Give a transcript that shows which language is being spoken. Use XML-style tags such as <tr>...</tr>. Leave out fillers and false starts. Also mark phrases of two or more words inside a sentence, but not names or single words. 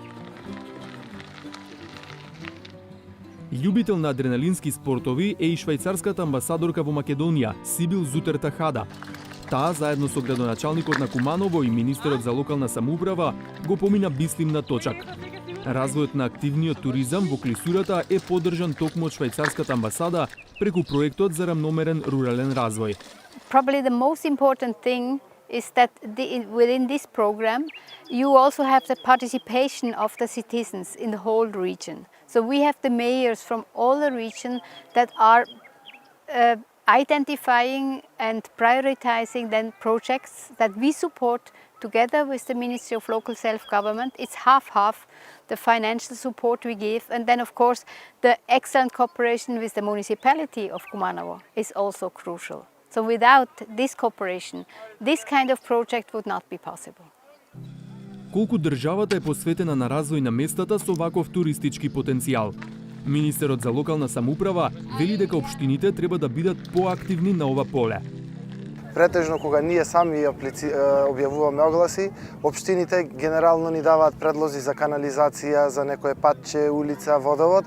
<mk>Љубител на адреналински спортови е и швајцарската амбасадорка во Македонија, Сибил Зутертахада. Таа, заедно со градоначалникот на Куманово и министерот за локална самоуправа, го помина Бислим на точак. Развојот на активниот туризам во клисурата е поддржан токму од швајцарската амбасада преку проектот за рамномерен рурален развој.</mk> <en>Probably the most important thing is that within this program you also have the participation of the citizens in the whole region. So we have the mayors from all the region that are identifying and prioritizing then projects that we support together with the Ministry of Local Self-Government. It's half-half the financial support we give, and then of course the excellent cooperation with the municipality of Kumanovo is also crucial. So without this cooperation, this kind of project would not be possible.</en> <mk>Колку државата е посветена на развој на местата со ваков туристички потенцијал? Министерот за локална самоуправа вели дека општините треба да бидат поактивни на ова поле. Претежно кога ние сами објавуваме огласи, општините генерално ни даваат предлози за канализација, за некое патче, улица, водовод.</mk>